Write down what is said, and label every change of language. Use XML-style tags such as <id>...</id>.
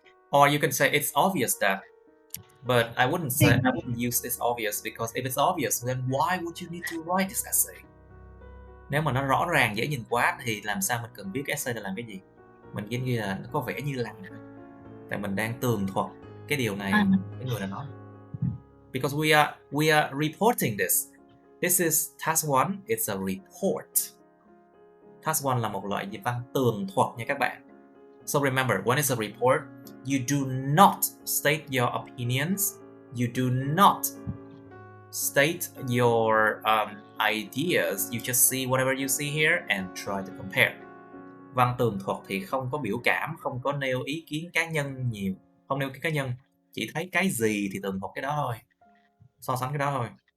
<en>or you can say it's obvious that, but I wouldn't use it's obvious, because if it's obvious then why would you need to write this essay?</en> <vi>Nếu mà nó rõ ràng dễ nhìn quá thì làm sao mình cần viết cái essay để làm cái gì? Mình giống như là nó có vẻ như là tại mình đang tường thuật cái điều này cái người đã nói.</vi> <en>Because we are reporting this. This is task 1, it's a report.</en> <vi>Task 1 là một loại văn tường thuật nha các bạn.</vi> <en>So remember, when it's a report, you do not state your opinions. You do not state your ideas. You just see whatever you see here and try to compare.</en> <vi>Văn tường thuật thì không có biểu cảm, không có nêu ý kiến cá nhân nhiều, không nêu cái cá nhân, chỉ thấy cái gì thì tường thuật cái đó thôi, so sánh cái đó thôi.</vi>